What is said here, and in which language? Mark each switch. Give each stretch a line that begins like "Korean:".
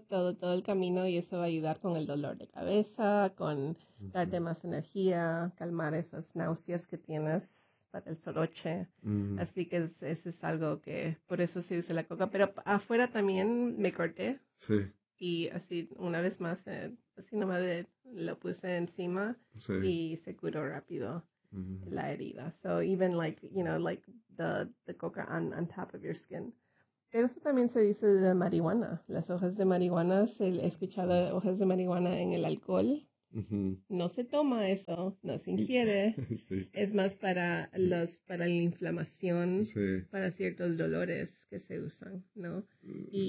Spanish: todo el camino y eso va a ayudar con el dolor de cabeza, con darte más energía, calmar esas náuseas que tienes para el soroche. Así que ese es algo que por eso se usa la coca. Pero afuera también me corté. Sí. Y así una vez más, así nomás lo puse encima y se curó rápido la herida.
English: So even like, you know, like the coca on top of your skin.
Spanish: Pero eso también se dice de la marihuana. Las hojas de marihuana, he escuchado hojas de marihuana en el alcohol. No se toma eso, no se ingiere. Sí. Es más para los para la inflamación, sí, para ciertos dolores que se usan, ¿no? Y,